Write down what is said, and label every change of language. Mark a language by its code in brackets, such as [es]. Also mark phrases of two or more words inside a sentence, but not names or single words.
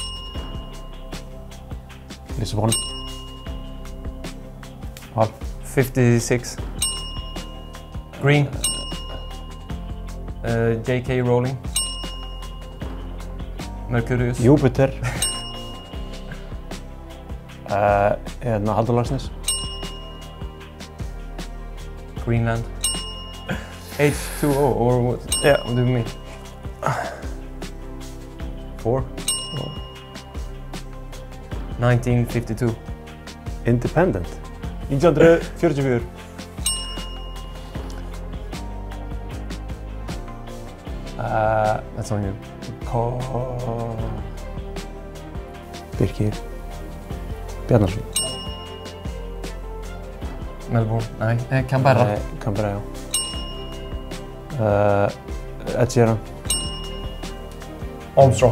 [is] Lissabon. Val. [en] 56. Green. J.K. Rowling. Mercurius. Júpiter. Halldór Laxness. Greenland. H2O or what? Yeah, what do you mean? 4. 1952. Independent. 1944. That's on you. Birkir. Bjarnarsson. [is] Melbourne. Nej, Canberra. Canberra, já. Ed Sheeran. Armstrong.